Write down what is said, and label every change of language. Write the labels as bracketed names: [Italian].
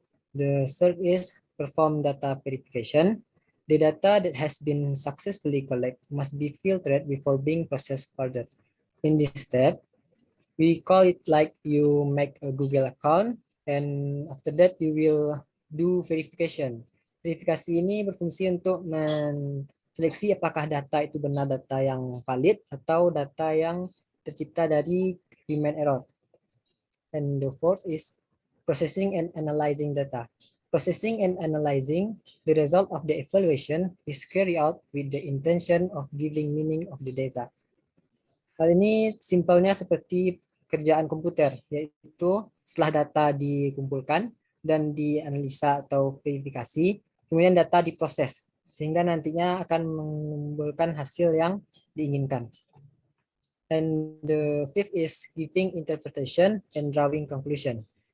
[English] The third is perform data verification. The data that has been successfully collected must be filtered before being processed further. In this step, we call it like you make a Google account and after that you will do verification. [Indonesian] Verifikasi ini berfungsi untuk menseleksi apakah data itu benar data yang valid atau data yang tercipta dari human error. [English] And the fourth is processing and analyzing data. Processing and analyzing the result of the evaluation is carried out with the intention of giving meaning of the data. [Indonesian] Hal ini simpelnya seperti kerjaan komputer, yaitu setelah data dikumpulkan dan dianalisa atau verifikasi, kemudian data diproses, sehingga nantinya akan menimbulkan hasil yang diinginkan. [English] And the fifth is giving interpretation and drawing conclusion.